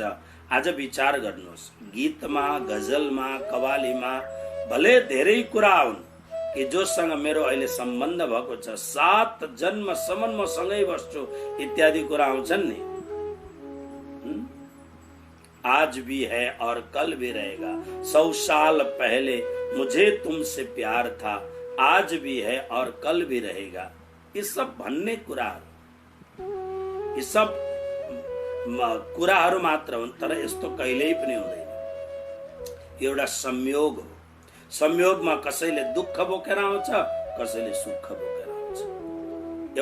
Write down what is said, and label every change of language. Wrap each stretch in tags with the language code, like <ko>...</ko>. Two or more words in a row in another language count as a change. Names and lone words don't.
<ne>आज विचार गर्नुहोस्, गीतमा, गजलमा, कवालीमा भले धेरै कुरा हुन्, कि जोसँग मेरो अहिले सम्बन्ध भएको छ, 7 जन्मसम्म म सँगै बस्छु इत्यादि कुरा आउँछन् नि।</ne> <hi>आज भी है और कल भी रहेगा, 100 साल पहले मुझे तुमसे प्यार था, आज भी है और कल भी रहेगा। ये सब</hi> <ne>भन्ने कुराहरू,</ne> <hi>ये सब</hi> <ne>कुराहरू मात्र हुन्, तर यस्तो कहिल्यै पनि हुँदैन। एउटा संयोग हो। संयोगमा कसैले दुःख बोकेर आउँछ, कसैले सुख बोकेर आउँछ।</ne>